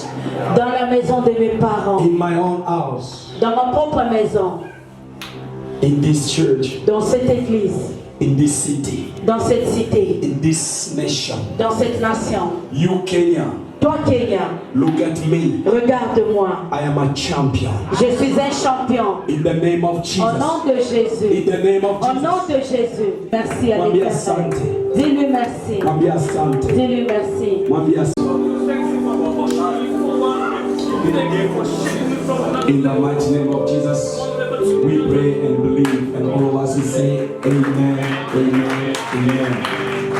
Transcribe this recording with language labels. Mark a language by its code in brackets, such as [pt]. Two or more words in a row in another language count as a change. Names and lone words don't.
[fr] dans la maison de mes parents, [en] in my own house, [fr] dans ma propre maison, [en] in this church, [fr] dans cette église, [en] in this city, [fr] dans cette cité, [en] in this nation. [fr] dans cette nation. [en] You, Kenya, [fr] Toi, Kenya, [en] look at me. [fr] regarde-moi. [en] I am a champion. [fr] Je suis un champion. [en] In the name of [fr] Au [en] Jesus. [fr] nom de [en] In [fr] Jésus. [en] the name of [fr] Au nom [en] Jesus. [fr] de Jésus. Merci à [sw] Mwambie [fr] l'Éternel. [sw] asante. [fr] Dis-lui merci. [sw] Mwambie asante. [fr] Dis-lui merci. [sw] Mwambie asante. [en] In the mighty name of Jesus, we pray and believe, and all of us will say, Amen, Amen, Amen.